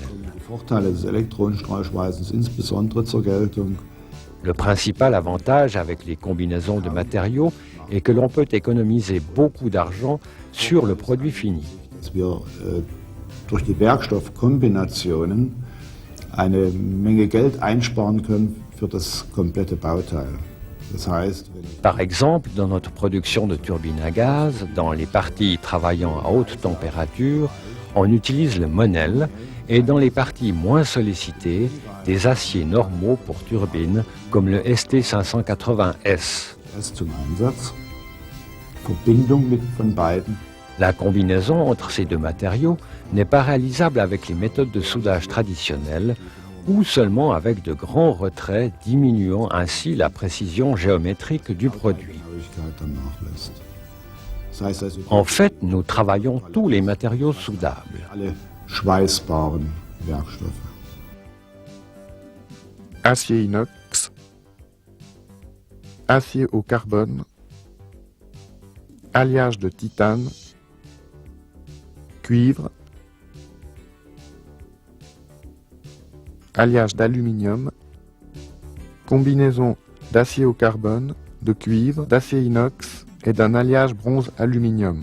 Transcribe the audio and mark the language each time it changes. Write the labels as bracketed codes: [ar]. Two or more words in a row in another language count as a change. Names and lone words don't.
[de] Die Vorteile des Elektronenstrahlschweißens insbesondere zur Geltung. [fr] Le principal avantage avec les combinaisons de matériaux est que l'on peut économiser beaucoup d'argent sur le produit fini. [de] Dass wir durch die Werkstoffkombinationen eine Menge Geld einsparen können für das komplette Bauteil. Das heißt, [fr] Par exemple, dans notre production de turbines à gaz, dans les parties travaillant à haute température, on utilise le Monel et dans les parties moins sollicitées, des aciers normaux pour turbines comme le ST580S. [de] erst zum Einsatz. Verbindung von beiden. [fr] La combinaison entre ces deux matériaux n'est pas réalisable avec les méthodes de soudage traditionnelles ou seulement avec de grands retraits diminuant ainsi la précision géométrique du produit. [de] Das heißt also, [fr] En fait, nous travaillons tous les matériaux soudables. [de] alle schweißbaren Werkstoffe. [fr] Acier inox, acier au carbone, alliage de titane, cuivre, alliage d'aluminium, combinaison d'acier au carbone, de cuivre, d'acier inox et d'un alliage bronze-aluminium.